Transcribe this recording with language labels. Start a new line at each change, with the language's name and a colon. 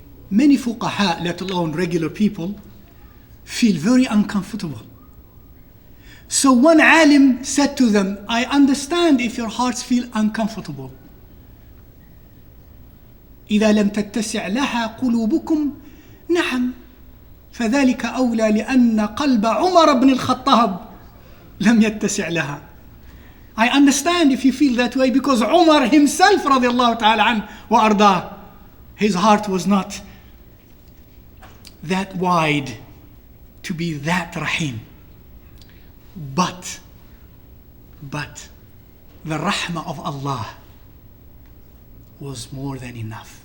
English: Many fuqaha, let alone regular people, feel very uncomfortable. So one alim said to them, I understand if your hearts feel uncomfortable.
Arabic: إذا لم تتسع لها قلوبكم نعم فذلك أولى لأن قلب عمر بن الخطاب لم يتسع لها.
English: I understand if you feel that way, because Umar himself
Arabic: رضي الله تعالى عنه وأرضاه,
English: his heart was not that wide to be that rahim. But the rahmah of Allah was more than enough.